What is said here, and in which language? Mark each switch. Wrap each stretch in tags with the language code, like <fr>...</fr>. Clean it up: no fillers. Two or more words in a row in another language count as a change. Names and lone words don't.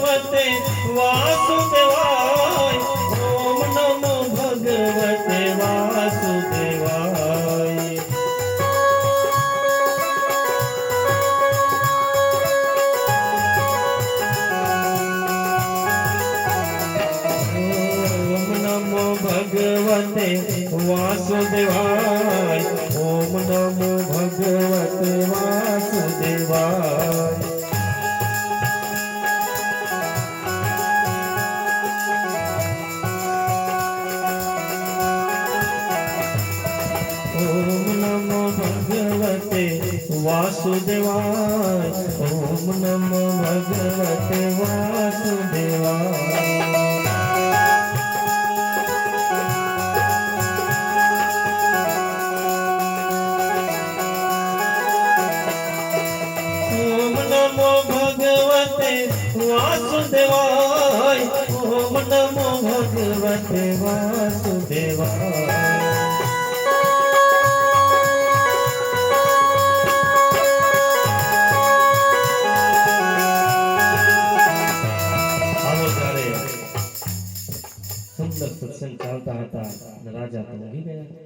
<sa>ભગવતે વાસુદેવાય ઓમ નમો ભગવતે વાસુદેવાય ઓમ નમો ભગવતે વાસુદેવાય ઓમ નમો ભગવતે વાસુદેવાય वासुदेवाय ओम नमो भगवते वासुदेवाय ओम नमो भगवते वासुदेवाय ओम नमो भगवते वासुदेवाय</sa> <gu>સત્સંગ ચાલતા હતા રાજા તો ઊંઘી ગયા.</gu>